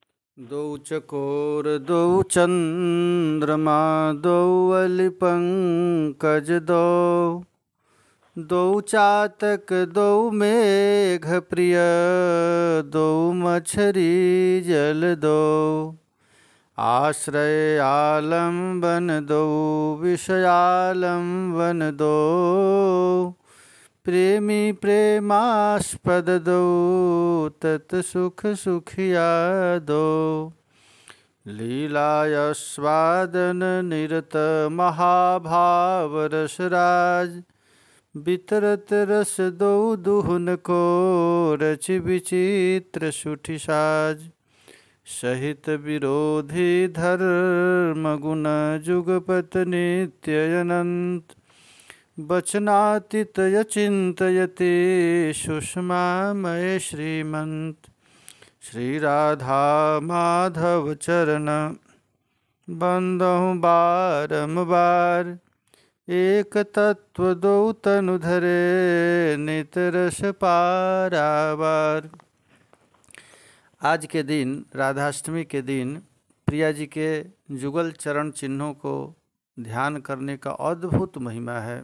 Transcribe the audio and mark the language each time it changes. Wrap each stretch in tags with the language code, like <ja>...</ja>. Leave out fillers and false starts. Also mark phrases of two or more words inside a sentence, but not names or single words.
<bra>दौ चकोर दौ चंद्रमा दौ अलिपंकज दौ दौ चातक दौ मेघ प्रिय दौ मछरी जल दौ आश्रय आलम्बन दौ विषयालम्बन दौ प्रेमी प्रेमास्पद दौ तत् सुख सुखिया दौ लीलायस्वादन निरत महाभाव रसराज बितरत रस दौ दुहुन को रचि विचित्र सुठि साज सहित विरोधी धर्म गुण जुगपत नित्य अनंत वचनातीत चिंतयते सुषमा मय श्रीमंत श्री राधा माधव चरण बंदहु बारंबार एक तत्व दो तनु धरे नित रस पारावार।</bra> <hi>आज के दिन राधाष्टमी के दिन प्रिया जी के जुगल चरण चिन्हों को ध्यान करने का अद्भुत महिमा है।</hi>